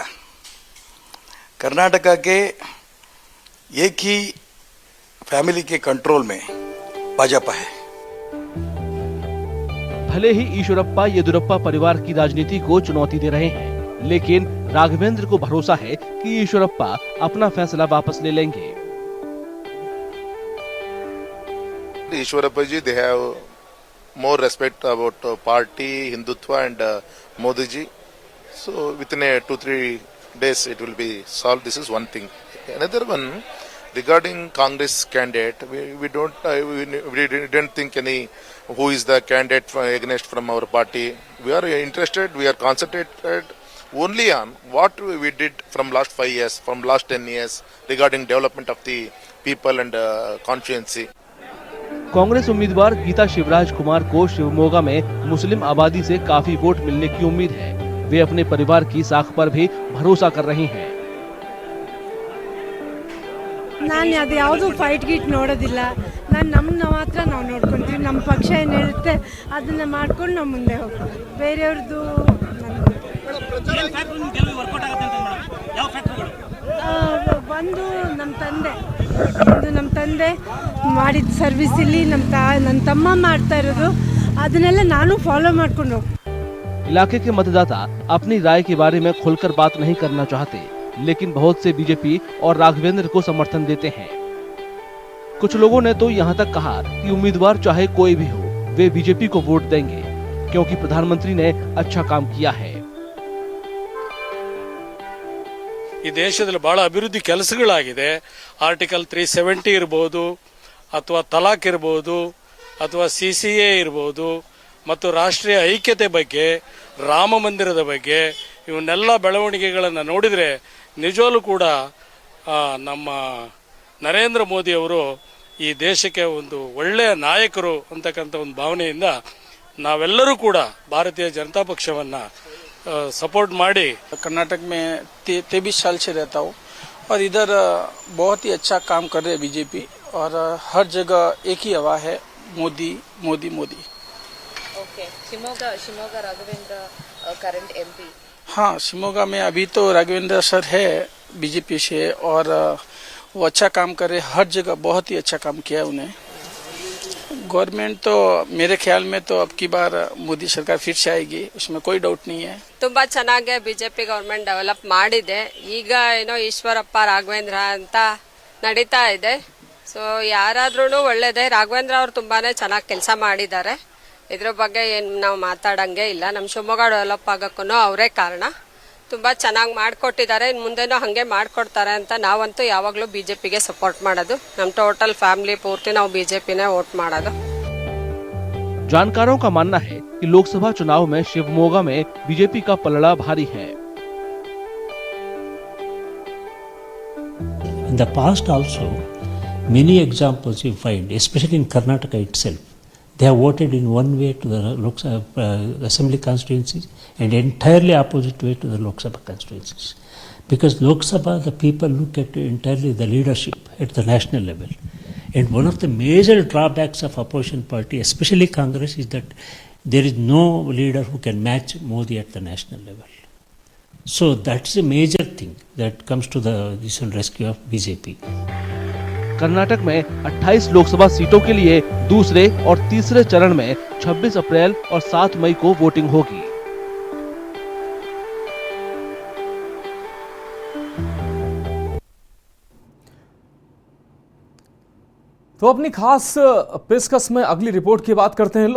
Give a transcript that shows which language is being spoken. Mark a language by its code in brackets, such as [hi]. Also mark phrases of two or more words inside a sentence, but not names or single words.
[hi] कर्नाटका के एक ही फैमिली के कंट्रोल में भाजपा है। भले ही ईश्वरप्पा येदियुरप्पा परिवार की राजनीति को चुनौती दे रहे हैं, लेकिन राघवेंद्र को भरोसा है कि ईश्वरप्पा अपना फैसला वापस ले लेंगे। [en] Ishwarappa ji, they have more respect about party, Hindutva and Modi ji. So within 2-3 days it will be solved. This is one thing. Another one, regarding Congress candidate, we didn't think any who is the candidate against from our party. We are interested, we are concentrated only on what we did from last 5 years, from last 10 years regarding development of the people and constituency. [hi] कांग्रेस उम्मीदवार गीता शिवराज कुमार को शिवमोगा में मुस्लिम आबादी से काफी वोट मिलने की उम्मीद है। वे अपने परिवार की साख पर भी भरोसा कर रही हैं। [kn] ನಾನು ಅದು ಯಾವುದು ಫೈಟ್ ಗೀಟ್ ನೋಡೋದಿಲ್ಲ, ನಾನು ನಮ್ಮನ್ನ ಮಾತ್ರ ನಾವು ನೋಡ್ಕೊಂತೀವಿ, ನಮ್ಮ ಪಕ್ಷ ಏನು ಹೇಳುತ್ತೆ ಅದನ್ನ ಮಾಡ್ಕೊಂಡು ನಾವು ಮುಂದೆ ಹೋಗ್ತೀವಿ, ಬೇರೆಯವ್ರದ್ದು ಒಂದು ನಮ್ಮ ತಂದೆ ಮಾಡಿದ ಸರ್ವಿಸ್ ಇಲ್ಲಿ ನನ್ನ ತಮ್ಮ ಮಾಡ್ತಾ ಇರೋದು, ಅದನ್ನೆಲ್ಲ ನಾನು ಫಾಲೋ ಮಾಡ್ಕೊಂಡು ಹೋಗ್ತೀನಿ। [hi] इलाके के मतदाता अपनी राय के बारे में खुलकर बात नहीं करना चाहते, लेकिन बहुत से बीजेपी और राघवेंद्र को समर्थन देते हैं। कुछ लोगों ने तो यहाँ तक कहा कि उम्मीदवार चाहे कोई भी हो, वे बीजेपी को वोट देंगे, क्योंकि प्रधानमंत्री ने अच्छा काम किया है। [kn] ಈ ದೇಶದಲ್ಲಿ ಬಹಳ ಅಭಿವೃದ್ಧಿ ಕೆಲಸಗಳಾಗಿದೆ. ಆರ್ಟಿಕಲ್ 370 ಇರಬಹುದು, ಅಥವಾ ತಲಾಕ್ ಇರಬಹುದು, ಅಥವಾ CCA ಇರಬಹುದು, ಮತ್ತು ರಾಷ್ಟ್ರೀಯ ಐಕ್ಯತೆ ಬಗ್ಗೆ, ರಾಮ ಮಂದಿರದ ಬಗ್ಗೆ, ಇವನ್ನೆಲ್ಲ ಬೆಳವಣಿಗೆಗಳನ್ನು ನೋಡಿದರೆ ನಿಜವಾಗ್ಲೂ ಕೂಡ ನಮ್ಮ ನರೇಂದ್ರ ಮೋದಿ ಅವರು ಈ ದೇಶಕ್ಕೆ ಒಂದು ಒಳ್ಳೆಯ ನಾಯಕರು ಅಂತಕ್ಕಂಥ ಒಂದು ಭಾವನೆಯಿಂದ ನಾವೆಲ್ಲರೂ ಕೂಡ ಭಾರತೀಯ ಜನತಾ ಪಕ್ಷವನ್ನು ಸಪೋರ್ಟ್ ಮಾಡಿ। [hi] कर्नाटक में 23 साल से रहता हूँ और इधर बहुत ही अच्छा काम कर रहे हैं बीजेपी, और हर जगह एक ही हवा है, मोदी मोदी मोदी। ओके, शिमोगा राघवेंद्र [en] current MP. [hi] हाँ, शिमोगा में अभी तो राघवेंद्र सर है बीजेपी से, और वो अच्छा काम कर रहे, हर जगह बहुत ही अच्छा काम किया उन्हें। गवर्नमेंट तो मेरे ख्याल में तो अब की बार मोदी सरकार फिर से आएगी, उसमें कोई डाउट नहीं है। [kn] ತುಂಬಾ ಚೆನ್ನಾಗಿ ಬಿಜೆಪಿ ಗವರ್ನಮೆಂಟ್ ಡೆವಲಪ್ ಮಾಡಿದೆ. ಈಗ ಏನೋ ಈಶ್ವರಪ್ಪ ರಾಘವೇಂದ್ರ ಅಂತ ನಡೀತಾ ಇದೆ. ಸೊ ಯಾರಾದ್ರೂ ಒಳ್ಳೇದೇ. ರಾಘವೇಂದ್ರ ಅವರು ತುಂಬಾನೇ ಚೆನ್ನಾಗಿ ಕೆಲಸ ಮಾಡಿದ್ದಾರೆ, ಇದ್ರ ಬಗ್ಗೆ ಏನು ನಾವು ಮಾತಾಡಂಗೆ ಇಲ್ಲ. ನಮ್ಮ ಶಿವಮೊಗ್ಗ ಡೆವಲಪ್ ಆಗಕ್ಕೂ ಅವರೇ ಕಾರಣ. ತುಂಬಾ ಚೆನ್ನಾಗಿ ಮಾಡಿಕೊಟ್ಟಿದ್ದಾರೆ, ಇನ್ನು ಮುಂದೆನೂ ಹಾಗೆ ಮಾಡಿಕೊಡ್ತಾರೆ ಅಂತ ನಾವಂತೂ ಯಾವಾಗಲೂ ಬಿಜೆಪಿಗೆ ಸಪೋರ್ಟ್ ಮಾಡೋದು. ನಮ್ಮ ಟೋಟಲ್ ಫ್ಯಾಮಿಲಿ ಪೂರ್ತಿ ನಾವು ಬಿಜೆಪಿನೇ ವೋಟ್ ಮಾಡೋದು। [hi] जानकारों का मानना है कि लोकसभा चुनाव में शिवमोगा में बीजेपी का पलड़ा भारी है। [en] In the past also, many examples you find, especially in Karnataka itself, they have voted in one way to the Lok Sabha assembly constituencies and entirely opposite way to the Lok Sabha constituencies. Because Lok Sabha, the people look at entirely the leadership at the national level. And one of the major drawbacks of opposition party, especially Congress, is that there is no leader who can match Modi at the national level. So that's a major thing that comes to the rescue of BJP. [hi] कर्नाटक में 28 लोकसभा सीटों के लिए दूसरे और तीसरे चरण में 26 अप्रैल और 7 मई को वोटिंग होगी। तो अपनी खास पेशकश में अगली रिपोर्ट की बात करते हैं।